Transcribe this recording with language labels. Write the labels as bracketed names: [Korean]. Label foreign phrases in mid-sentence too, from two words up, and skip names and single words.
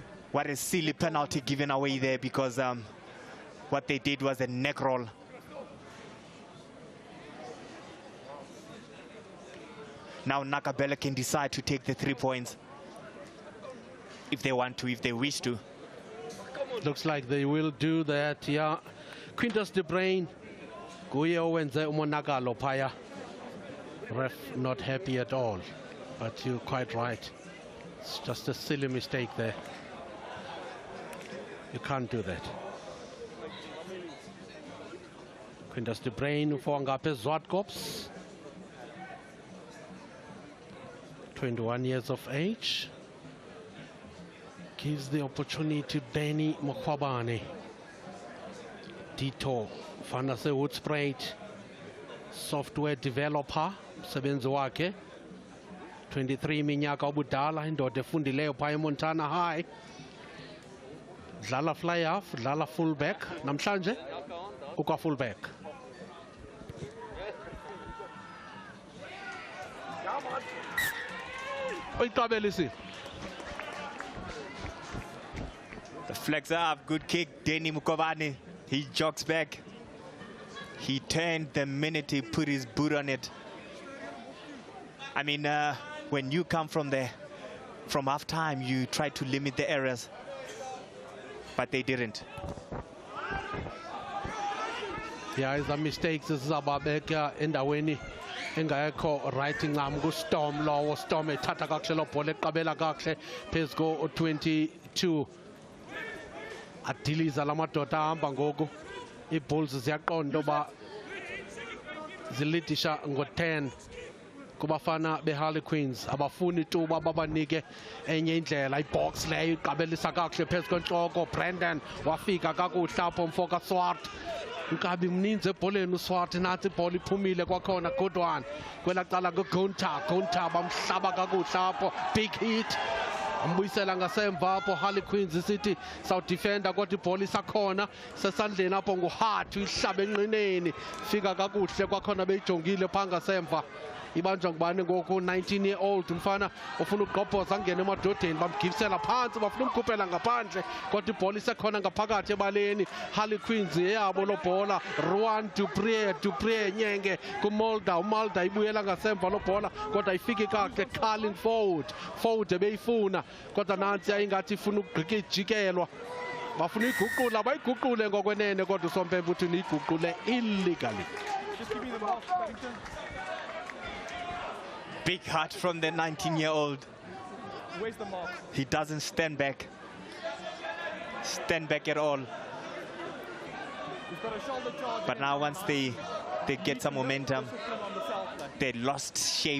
[English] What a silly penalty given away there, because what they did was a neck roll. Now Nakabela can decide to take the 3 points if they want to, if they wish to. Looks like they will do that, yeah. [Xhosa] Quintus de Bruin Guye owenze umonakalo phaya. [English] Ref not happy at all, but you're quite right. It's just a silly mistake there. You can't do that. Quintus de Brain for Ngape Zwartkops. 21 years of age. Gives the opportunity to Danny Mokwabane. [Xhosa] Dito, Fanase Woodsprite, [English] software developer, [Xhosa] msebenzi wake. 23 minyaka obudala, indoda efundileyo phaya eMontana High. Dlala fly half, dlala fullback, namhlanje ukwa fullback. Oyiqabelisi. [English] The flags are up, good kick, Danny Mukovani. He jogs back. He turned the minute he put his boot on it. I mean, when you come from half-time, you try to limit the errors, but they didn't. Yeah, it's a mistake. This is about [Xhosa] endaweni engayekho right ncam ku-Storm lowo. Storm ethatha kakuhle lo bhola eqabela kakuhle phezu ko-22. Adiliza la madoda ahamba ngoku. Ii-Bulls ziyaqonda uba zilidisha ngo-10 kubafana be-Harlequins. Abafuni tuba babanike enye indlela. Ibox leyo iqabelisa kakuhle phezu kwentloko. Brandon wafika kakuhle apho mfo kaSwart. Nkabi mninzi ebholeni uSwart, nathi ibhola iphumile kwakhona. [English] Good one [Xhosa] kwela cala nguGunta. Gunta bamhlaba kakuhle apho. [English] Big hit. [Xhosa] Ambuyisela ngasemva apho Harlequins isithi sawudefenda kodwa ibhola isakhona sesandleni apho nguHart uyihlaba enqineni. Fika kakuhle kwakhona beyijongile pha ngasemva. Ibanjwa ngubani ngoku 19-year-old umfana ofuna ukugqobhoza angene emadodeni. Bamgivisela phansi bafuna umkhuphela ngaphandle kodwa ibhola isekhona ngaphakathi ebaleni. Harlequins eyabo lo bhola. Rowan Dupree Nyenge kuMolda. uMolda ibuyela ngasemva lo bhola kodwa ayifiki kakuhle. Carlin Ford ebeyifuna kodwa nansi ayingathi ifuna ukugqikijikelwa. Bafuna iguqula bayiguqule ngokwenene kodwa uSompempe uthi niyiguqule illegally. [English] Big heart from the 19-year-old. Where's the mark? He doesn't stand back at all. But now once they get some momentum, they lost shape.